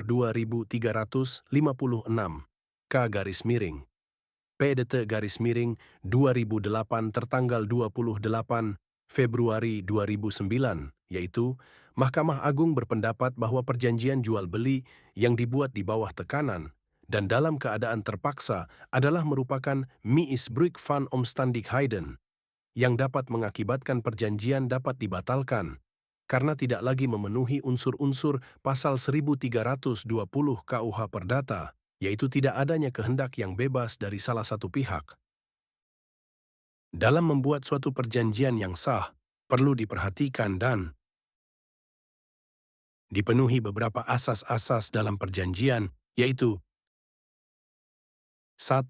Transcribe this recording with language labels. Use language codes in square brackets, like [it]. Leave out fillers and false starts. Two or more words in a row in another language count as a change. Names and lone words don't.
[id] 2356 K/miring PDT/miring 2008 tertanggal 28 Februari 2009, yaitu Mahkamah Agung berpendapat bahwa perjanjian jual beli yang dibuat di bawah tekanan dan dalam keadaan terpaksa adalah merupakan [nl] misbruik van omstandigheden [id] yang dapat mengakibatkan perjanjian dapat dibatalkan karena tidak lagi memenuhi unsur-unsur pasal 1320 KUH Perdata, yaitu tidak adanya kehendak yang bebas dari salah satu pihak. Dalam membuat suatu perjanjian yang sah, perlu diperhatikan dan dipenuhi beberapa asas-asas dalam perjanjian, yaitu 1.